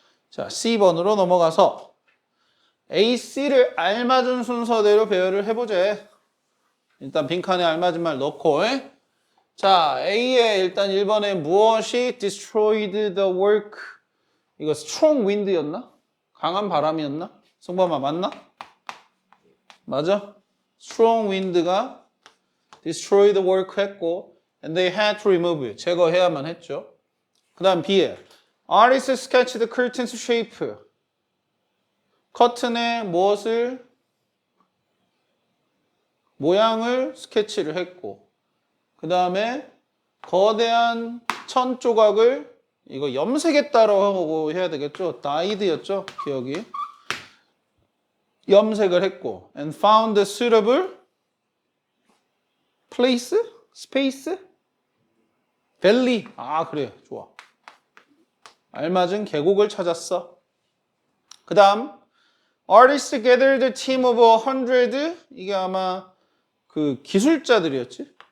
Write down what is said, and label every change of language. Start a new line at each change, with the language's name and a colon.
Korean: 자, C번으로 넘어가서 A, C를 알맞은 순서대로 배열을 해보자. 일단 빈칸에 알맞은 말 넣고. 자, A에 일단 1번에 무엇이 destroyed the work? 이거 strong wind였나? 강한 바람이었나? 승범아 맞나? 맞아?
English: strong wind가 destroy the work 했고 and they had to remove it.
Korean: 제거해야만 했죠. 그 다음 B에
English: artist sketched the curtain's shape.
Korean: 커튼의 무엇을 모양을 스케치를 했고 그 다음에 거대한 천 조각을 이거 염색했다라고 해야 되겠죠. dyed였죠. 기억이. 염색을 했고
English: and found a suitable place?
Korean: space? valley. 아, 그래. 좋아. 알맞은 계곡을 찾았어. 그 다음
English: artists gathered a team of 100.
Korean: 이게 아마 그 기술자들이었지.